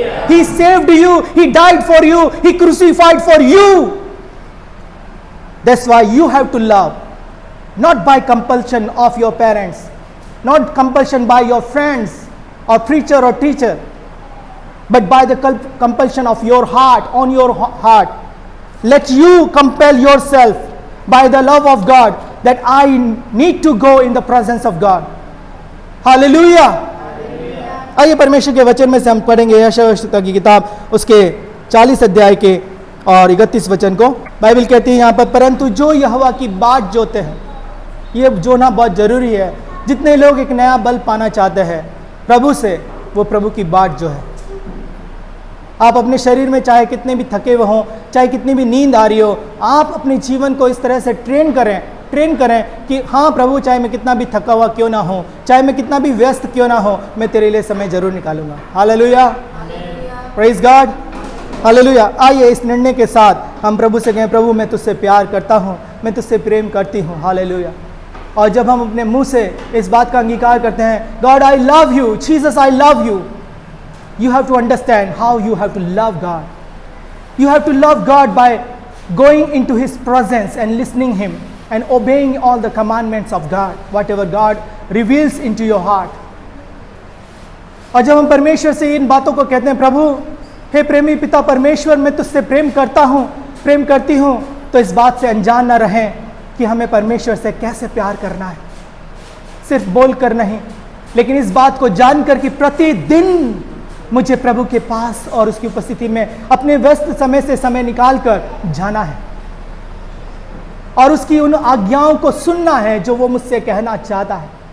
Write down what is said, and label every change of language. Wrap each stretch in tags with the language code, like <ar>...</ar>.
<en>He saved you, he died for you, he crucified for you. That's why you have to love, not by compulsion of your parents, not compulsion by your friends और preacher और teacher, but by the compulsion of your heart, on your heart. Let you compel yourself by the love of God that I need to go in the presence of God. Hallelujah.</en> <hi>आइए परमेश्वर के वचन में से हम पढ़ेंगे यशायाह भविष्यवक्ता की किताब उसके 40 अध्याय के और 31 वचन को। बाइबल कहती है यहाँ पर, परंतु जो यहोवा की बाट जोते हैं, ये जोना बहुत जरूरी है। जितने लोग एक नया बल पाना चाहते हैं प्रभु से, वो प्रभु की बाट जो है। आप अपने शरीर में चाहे कितने भी थके हुए हों, चाहे कितनी भी नींद आ रही हो, आप अपने जीवन को इस तरह से ट्रेन करें कि हाँ प्रभु, चाहे मैं कितना भी थका हुआ क्यों ना हो, चाहे मैं कितना भी व्यस्त क्यों ना हो, मैं तेरे लिए समय जरूर निकालूंगा। Hallelujah, praise God, hallelujah. आइए इस निर्णय के साथ हम प्रभु से कहें, प्रभु मैं तुझसे प्यार करता हूँ, मैं तुझसे प्रेम करती हूँ। हालेलुया। और जब हम अपने मुंह से इस बात का अंगीकार करते हैं,</hi> <en>God I love you, Jesus I love you, you have to understand how you have to love God. You have to love God by going into His presence and listening Him and obeying all the commandments of God, whatever God reveals into your heart.</en> <hi>और जब हम परमेश्वर से इन बातों को कहते हैं, प्रभु हे प्रेमी पिता परमेश्वर, मैं तुझसे प्रेम करता हूँ, प्रेम करती हूँ, तो इस बात से अनजान न रहें कि हमें परमेश्वर से कैसे प्यार करना है। सिर्फ बोल कर नहीं, लेकिन इस बात को जानकर कि प्रतिदिन मुझे प्रभु के पास और उसकी उपस्थिति में अपने व्यस्त समय से समय निकालकर जाना है और उसकी उन आज्ञाओं को सुनना है जो वो मुझसे कहना चाहता है।</hi>